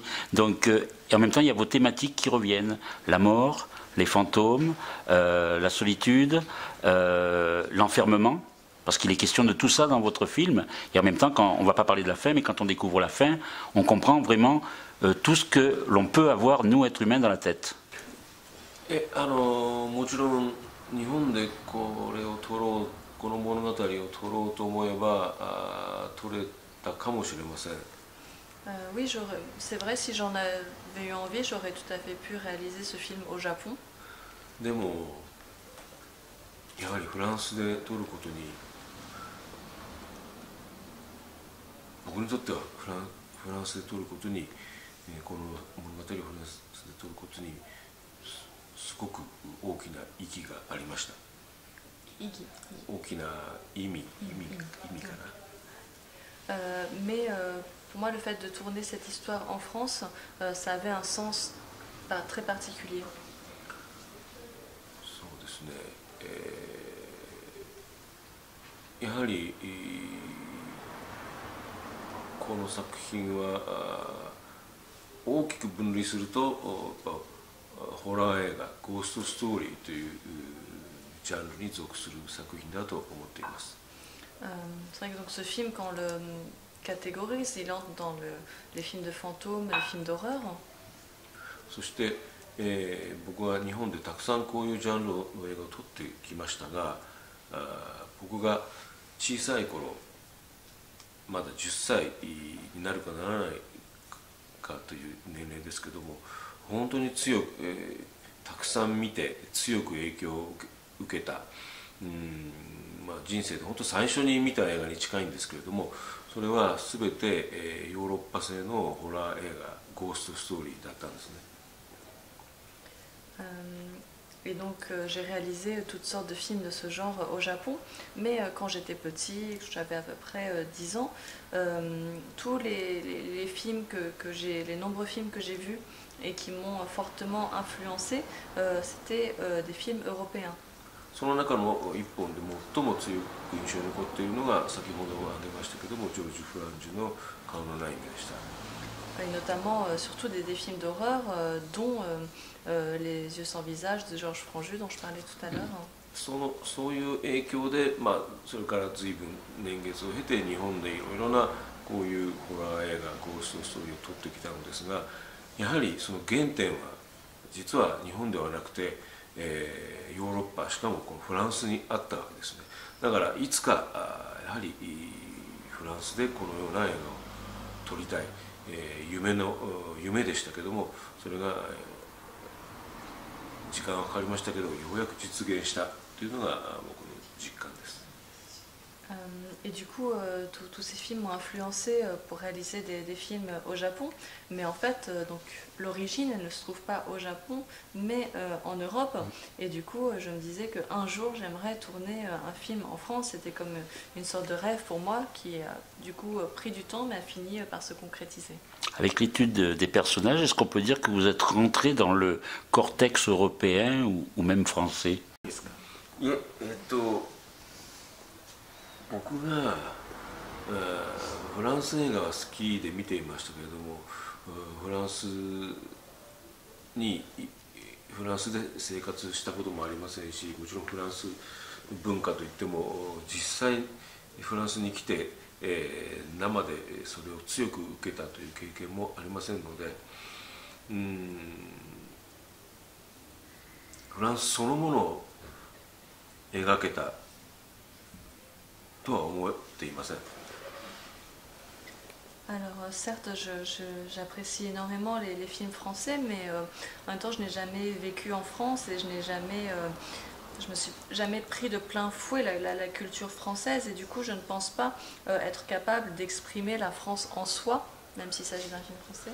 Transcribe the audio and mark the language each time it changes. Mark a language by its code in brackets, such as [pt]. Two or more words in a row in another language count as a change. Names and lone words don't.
[fr] Donc, et en même temps il y a vos thématiques qui reviennent, la mort, les fantômes, la solitude, l'enfermement, parce qu'il est question de tout ça dans votre film. Et en même temps, quand on ne va pas parler de la fin, mais quand on découvre la fin, on comprend vraiment tout ce que l'on peut avoir, nous, êtres humains, dans la tête. [ja] もちろん日本でこれを撮ろう、この物語を撮ろうと思えば撮れたかもしれません。 [fr] Oui, c'est vrai, si j'en avais eu envie, j'aurais tout à fait pu réaliser ce film au Japon. [ja] でもやはりフランスで撮ることに、僕にとってはフランスで撮ることに、この物語をフランスで撮ることにすごく大きな意義がありました。大きな意味かな。 [fr] Mais pour moi, le fait de tourner cette histoire en France, ça avait un sens très particulier. [ja] そうですね。やはりこの作品は大きく分類するとホラー映画「ゴーストストーリー」というジャンルに属する作品だと思っています。 [fr] C'est vrai que donc ce film, quand on le catégorise, il entre dans les films de fantômes, les films d'horreur. [ja] そして、僕は日本でたくさんこういうジャンルの映画を撮ってきましたが、僕が小さい頃、まだ10歳になるかならないかという年齢ですけども、本当に強く、たくさん見て強く影響を受けた、人生で本当最初に見た映画に近いんですけれども、それは全て、ヨーロッパ製のホラー映画「ゴーストストーリー」だったんですね。 [fr] Et donc j'ai réalisé toutes sortes de films de ce genre au Japon, mais quand j'étais petit, j'avais à peu près 10 ans, tous les films les nombreux films que j'ai vus et qui m'ont fortement influencé, c'était des films européens. [ja] その中の一本で最も強く印象に残っているのが先ほど挙げましたけどもジョージ・フランジュの「顔のない目」でした。 [fr] Et notamment surtout des films d'horreur dont Les yeux sans visage de Georges Franju dont je parlais tout à l'heure. [ja] そういう影響で、それから随分年月を経て日本でいろいろなこういうホラー映画ゴーストストーリーを撮ってきたのですが、やはりその原点は実は日本ではなくて、ヨーロッパ、しかもこのフランスにあったわけですね。だからいつかやはりフランスでこのような映画を撮りたい、夢でしたけども、それが時間はかかりましたけどようやく実現したというのが僕の実感です。 [fr] Et du coup, tous ces films m'ont influencé pour réaliser des films au Japon. Mais en fait, donc l'origine, elle ne se trouve pas au Japon, mais en Europe. Et du coup, je me disais qu'un jour, j'aimerais tourner un film en France. C'était comme une sorte de rêve pour moi qui a du coup pris du temps, mais a fini par se concrétiser. Avec l'étude des personnages, est-ce qu'on peut dire que vous êtes rentré dans le cortex européen ou même français? [ja] 僕がフランス映画は好きで見ていましたけれども、フランスで生活したこともありませんし、もちろんフランス文化といっても実際フランスに来て、生でそれを強く受けたという経験もありませんので、フランスそのものを描けたとは思っていません。 [fr] Alors certes, j'apprécie énormément les films français, mais en même temps, je n'ai jamais vécu en France et je me suis jamais pris de plein fouet la culture française et du coup, je ne pense pas être capable d'exprimer la France en soi, même s'il s'agit d'un film français.